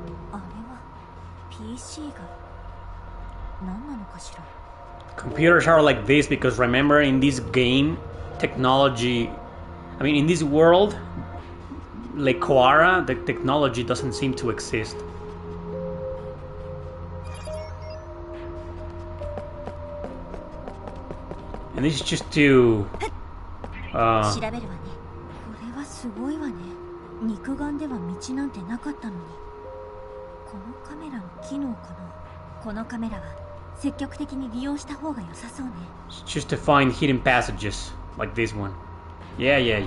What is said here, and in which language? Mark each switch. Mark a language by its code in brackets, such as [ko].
[ja] あれは PC が何なのかしら。 [en] Computers are like this because remember, in this game, technology... I mean, in this world, like Koara, the technology doesn't seem to exist. And this is just to... [ja] 調べるわね。これはすごいわね。肉眼では道なんてなかったのに。このカメラの機能かな。このカメラは積極的に利用した方が良さそうね。 [en] Just to find hidden passages like this one. Yeah.